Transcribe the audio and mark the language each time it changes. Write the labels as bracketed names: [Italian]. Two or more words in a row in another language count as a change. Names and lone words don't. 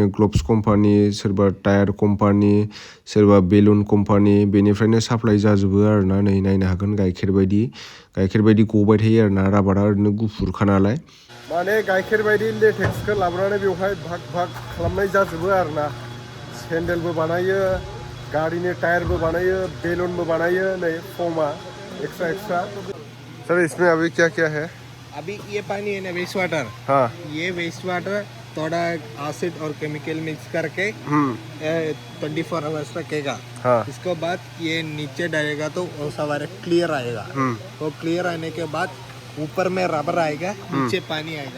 [Bodo] ग्लब्स कम्पानि सोरबा टायार कम्पानि सोरबा बेलुन कम्पानि बेनिफ्रायनो साप्लाय जाजोबो आरोना नै नायनो हागोन गाइखेर बायदि गबाय थायो आरोना राबारा ओरैनो गुफुरखा नालाय माने गाइखेर बायदि लेटेक्सखौ लाबोनानै बेवहाय भाग खालामनाय जाजोबो आरोना सेन्देलबो बानायो गाड़ीनि टायरबो [Hindi] बनाइए बेलून बनाइए नहीं फोमा एक्स्ट्रा सर इसमें अभी क्या क्या है अभी ये पानी है ना [English] waste water [Hindi] हाँ ये [English] waste water [Hindi] थोड़ा एसिड और केमिकल मिक्स करके 24 आवर्स रखेगा हाँ इसके बाद ये नीचे डालेगा तो वो सवारे क्लियर आएगा वो क्लियर आने के बाद ऊपर में रबर आएगा नीचे पानी आएगा